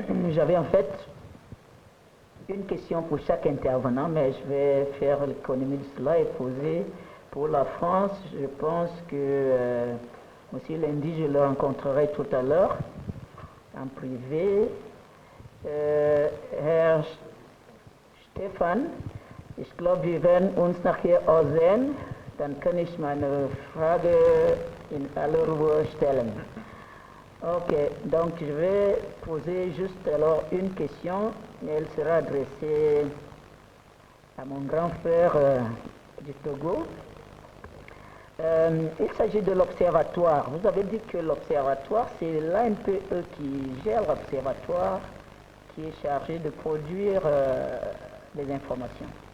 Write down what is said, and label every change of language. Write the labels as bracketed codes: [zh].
[fr] J'avais en fait une question pour chaque intervenant, mais je vais faire l'économie de cela et poser pour la France. Je pense que M. Lundi, je le rencontrerai tout à l'heure en privé. [de] Herr Stefan, ich glaube, wir werden uns nachher aussehen. Dann kann ich meine Frage in aller Ruhe stellen. [fr] Ok, donc je vais poser juste alors une question, et elle sera adressée à mon grand frère du Togo. Il s'agit de l'observatoire. Vous avez dit que l'observatoire, c'est l'ANPE qui gère l'observatoire, qui est chargé de produire les informations.